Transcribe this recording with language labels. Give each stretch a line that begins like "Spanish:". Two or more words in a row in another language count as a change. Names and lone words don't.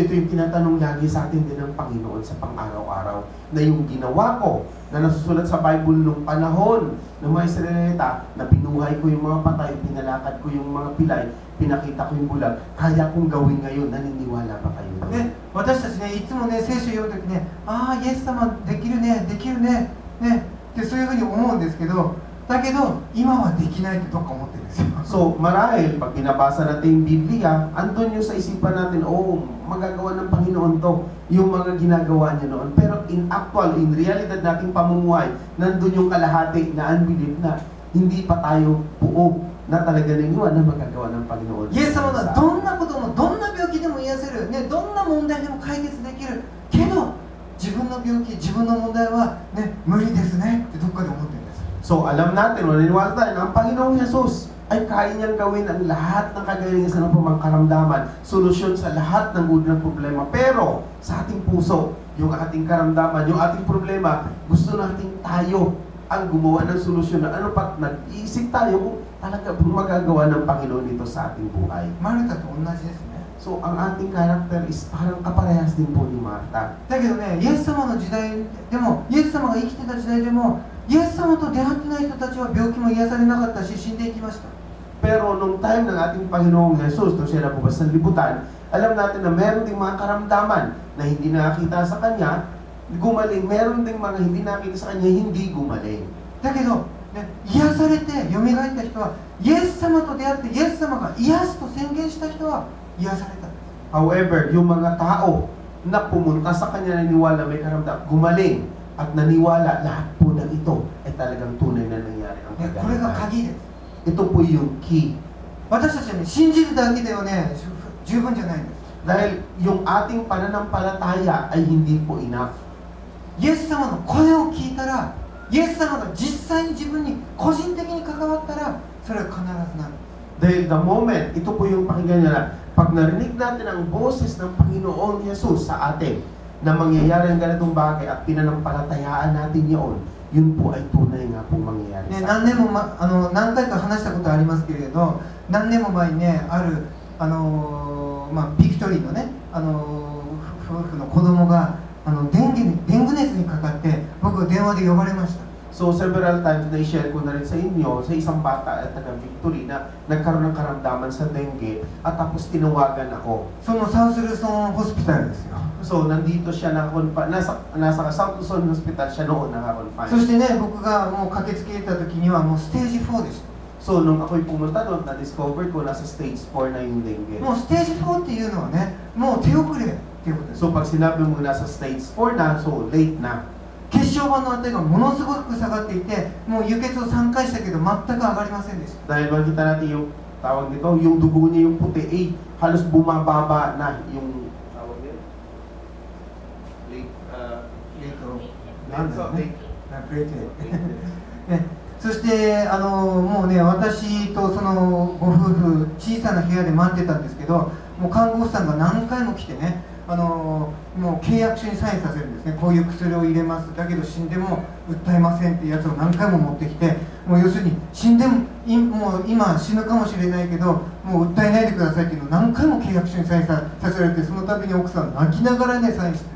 Filipino: So ito yung tinatanong lagi sa atin din ng Panginoon sa pang-araw-araw, na yung ginawa ko na nasusulat sa Bible nung panahon ng mga Israelita, na binuhay ko yung mga patay, pinalakad ko yung mga pilay, pinakita ko yung bulag, kaya kong gawin ngayon, naniniwala ba kayo doon?
Japanese: ね、私たちね、いつもね、聖書を読むときね、ああ、イエス様できるね、できるね、ね、ってそういうふうに思うんですけど、だけど、今はできないってどっか思ってるんですよ。
Filipino: So marahil, pag binabasa natin yung Biblia, andun yung sa isipan natin, oh, magagawa ng Panginoon to, yung mga ginagawa niya noon. Pero
English: in actual,
Filipino: in realidad nating pamumuhay, nandun yung kalahati na unbelief na hindi pa tayo buo na talaga niniwan na magagawa ng Panginoon.
Japanese: イエス様はどんなこともどんな病気でも癒せる、ね、どんな問題でも解決できるけど、自分の病気、自分の問題は、ね、無理ですねってどっかで思ってるんです。
Filipino: So alam natin, naniniwala tayo na ang Panginoong Jesus ay kaya niyang gawin ang lahat ng kagalingan sa mga karamdaman, solusyon sa lahat ng ng problema. Pero sa ating puso, yung ating karamdaman, yung ating problema, gusto nating tayo ang gumawa ng solusyon na ano pat nag-iisip tayo kung talaga magagawa ng Panginoon ito sa ating buhay.
Japanese: マルタと同じですね。
Filipino: So ang ating character is parang kaparehas din po ni Martha.
Japanese: だけどね、イエス様の時代でも、イエス様が生きてた時代でも、イエス様と出会ってない人たちは病気も癒されなかったし、死んでいきました。
Filipino: Pero nung time ng ating Panginoong Jesus, nung siya nabubas ng libutan, alam natin na meron ding mga karamdaman na hindi nakakita sa Kanya, gumaling. Meron ding mga hindi nakita sa Kanya, hindi gumaling.
Japanese: だけど、ね、癒されて蘇った人は、イエス様と出会ってイエス様が癒すと宣言した人は癒されたんです。
Filipino: However, yung mga tao na pumunta sa Kanya naniwala may karamdam, gumaling at naniwala, lahat po ng ito ay talagang tunay na nangyari ang
Japanese: ね、これが
Filipino: kaganapan.
Japanese: 鍵です。
Filipino: Ito po yung key.
Japanese: 私たちはね、信じるだけではね、十分じゃないんです。
Filipino: Dahil yung ating pananampalataya ay hindi po enough.
Japanese: イエス様の声を聞いたら、イエス様が実際に自分に個人的に関わったら、それは必ずなる。
Filipino: Dahil
English: the moment,
Filipino: ito po yung pakinggan niya na, pag narinig natin ang boses ng Panginoon Jesus sa atin, na mangyayari ang ganitong bagay at pinanampalatayaan natin yun, yun po ay tunay nga pong mangyayari
Japanese: ね、
Filipino: sa
Japanese: 何年も、何回か話したことありますけれど、何年も前にね、ある、ビクトリーのね、夫婦の子供がデング熱にかかって、僕は電話で呼ばれました。
Filipino: So
English: several times
Filipino: na i-share ko na rin sa inyo sa isang bata at taga Victory na nagkaroon ng karamdaman sa dengue at tapos tinawagan ako.
Japanese: そのサウスルソンホスピタルですよ。
Filipino: So nandito siya nasa South Luzon Hospital siya noon
Japanese: そ
Filipino: naka-confine.
Japanese: してね、僕がもう駆けつけた時にはもうステージ4でした。
Filipino: So nung ako'y pumunta doon, na-discover ko nasa stage 4 na yung dengue.
Japanese: もうステージ4っていうのはね、もう手遅れっていうことです。
Filipino: So pag sinabi mo nasa stage 4 na, so late na.
Japanese: 血小板の値がものすごく下がっていて、もう輸血を3回したけど全く上がりませんでした。
Filipino: Dahil makita natin yung tawag nito, yung dugo niya yung puti, halos bumababa na yung tawag nito. Late.
Japanese: そしてもうね、私とそのご夫婦、小さな部屋で待ってたんですけど、もう看護師さんが何回も来てね、もう契約書にサインさせるんですね。こういう薬を入れます、だけど死んでも訴えませんっていうやつを何回も持ってきて、もう要するに死んでも、もう今死ぬかもしれないけど、もう訴えないでくださいっていうのを何回も契約書にサインさせられて、その度に奥さん泣きながらね、サインしてます。